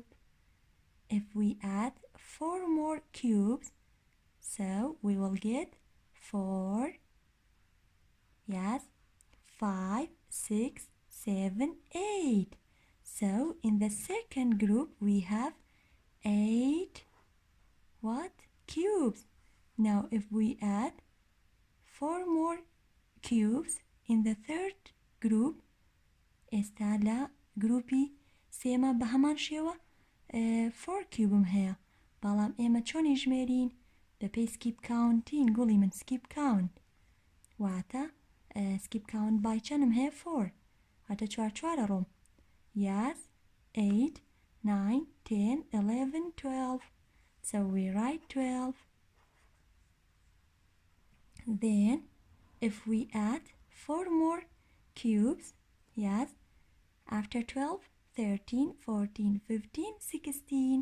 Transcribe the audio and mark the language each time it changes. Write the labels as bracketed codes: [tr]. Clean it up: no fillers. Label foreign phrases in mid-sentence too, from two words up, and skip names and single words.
[en] If we add 4 more cubes, so we will get 4, yes, 5, 6, 7, 8. So in the second group we have 8 what? Cubes. Now if we add 4 more cubes in the third group, [ckb] ئێستا لە گروپی سێمە بە هەمان شێوە 4 کیوبم هەیە، بەڵام ئێمە چۆنی ژمێرین؟ بەپێی [en] skip counting. [ckb] گوڵی من [en] skip count [ckb] واتە [en] skip count by [ckb] چەندم هەیە؟ 4. هاتە 4 ڕۆم. [en] Yes, 8, 9, 10, 11, 12. So we write 12. Then if we add 4 more cubes, yes, after 12, 13, 14, 15, 16.